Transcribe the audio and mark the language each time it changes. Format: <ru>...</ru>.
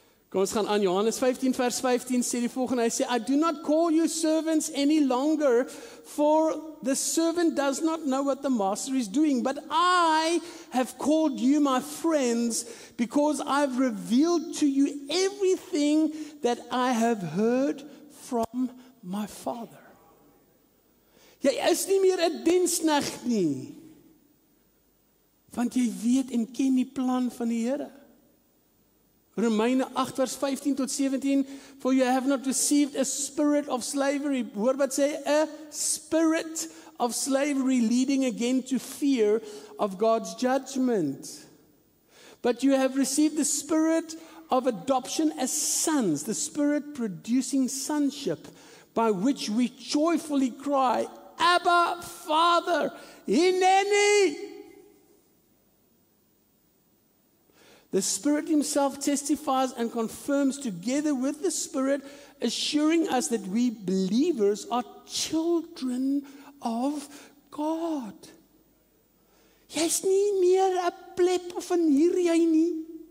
<af>Kom ons gaan aan, Johannes 15 vers 15 sê die volgende, hy sê,</af> <en>I do not call you servants any longer, for the servant does not know what the master is doing, but I have called you my friends, because I've revealed to you everything that I have heard from my Father.</en> <af>Jy is nie meer 'n diensknegt nie, want jy weet en ken die plan van die Here. Romeine 8 vers 15 tot 17,</af> <en>for you have not received a spirit of slavery.</en> <af>Hoor wat sê,</af> <en>a spirit of slavery leading again to fear of God's judgment. But you have received the spirit of adoption as sons, the spirit producing sonship, by which we joyfully cry, Abba, Father, Hineni. The Spirit Himself testifies and confirms together with the Spirit, assuring us that we believers are children of God.</en> <af>Jy's nie meer 'n pleb van hier jy nie.</af>